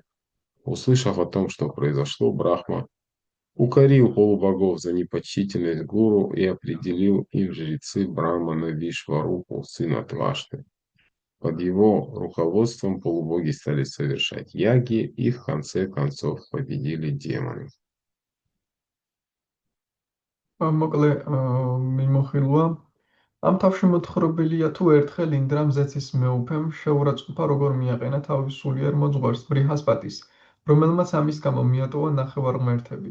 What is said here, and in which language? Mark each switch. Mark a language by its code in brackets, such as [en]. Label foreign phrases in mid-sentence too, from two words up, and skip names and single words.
[ru] Услышав о том, что произошло, Брахма укорил полубогов за непочтительность гуру и определил им жрецы Брамана Вишварупу, сына Твашты. Под его руководством полубоги стали совершать яги и в конце концов победили демонов. [ka] მოკლე მიმოხილვა. ამ თავში მოთხრობილია თუ ერთხელ ინდრამ ზეცის მეუფემ შეურაცხყოფა როგორ მიაყენა თავის სულიერ მოძღვარს ბრიჰასპატის, რომელმაც ამის გამო მიატოვა ნახევარღმერთები.